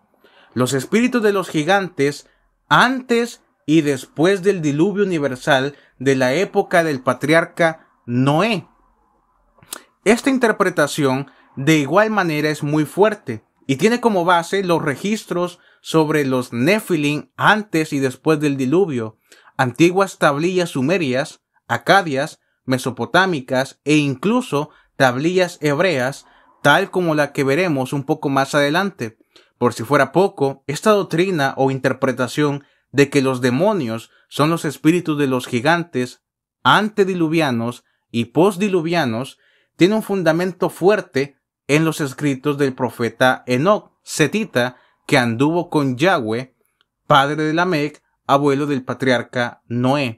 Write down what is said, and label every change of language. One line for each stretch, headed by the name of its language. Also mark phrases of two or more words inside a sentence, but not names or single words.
Spanish: Los espíritus de los gigantes antes y después del diluvio universal de la época del patriarca Noé. Esta interpretación de igual manera es muy fuerte y tiene como base los registros sobre los nefilim antes y después del diluvio, antiguas tablillas sumerias, acadias, mesopotámicas e incluso tablillas hebreas, tal como la que veremos un poco más adelante. Por si fuera poco, esta doctrina o interpretación de que los demonios son los espíritus de los gigantes antediluvianos y postdiluvianos tiene un fundamento fuerte en los escritos del profeta Enoc, setita, que anduvo con Yahweh, padre de Lamec, abuelo del patriarca Noé.